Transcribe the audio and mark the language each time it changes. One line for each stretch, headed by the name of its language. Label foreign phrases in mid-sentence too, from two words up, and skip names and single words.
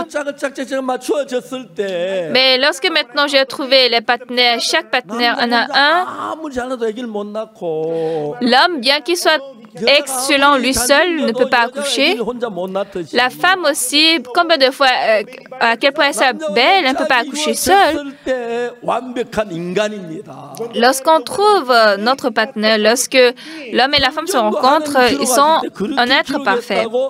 Korean: 짝을 짝짝짝 맞추어졌을 때
French: Mais lorsque maintenant j'ai trouvé les partenaires, chaque partenaire en a un,
Korean: 아무리 잘해도 애기를 못 낳고
French: l'homme, bien qu'il soit excellent lui seul, ne peut pas accoucher. La femme aussi, combien de fois, à quel point elle est belle, elle ne peut pas accoucher seule. Lorsqu'on trouve notre partenaire, lorsque l'homme et la femme se rencontrent, ils sont un être parfait.